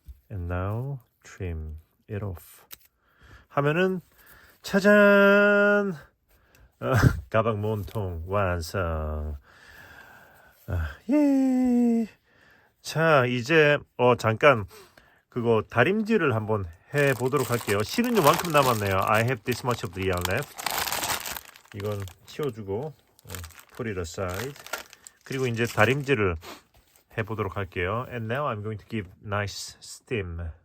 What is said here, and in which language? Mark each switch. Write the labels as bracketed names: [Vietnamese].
[English] And now trim it off. [Korean] 하면은 짜잔! 가방 몸통 완성. 예. 자, 이제 잠깐 그거 다림질을 한번 해 보도록 할게요. 실은 요만큼 남았네요. [English] I have this much of the yarn left. [Korean] 이건 치워주고 [English] put it aside. [Korean] 그리고 이제 다림질을 해 보도록 할게요. [English] And now I'm going to give nice steam.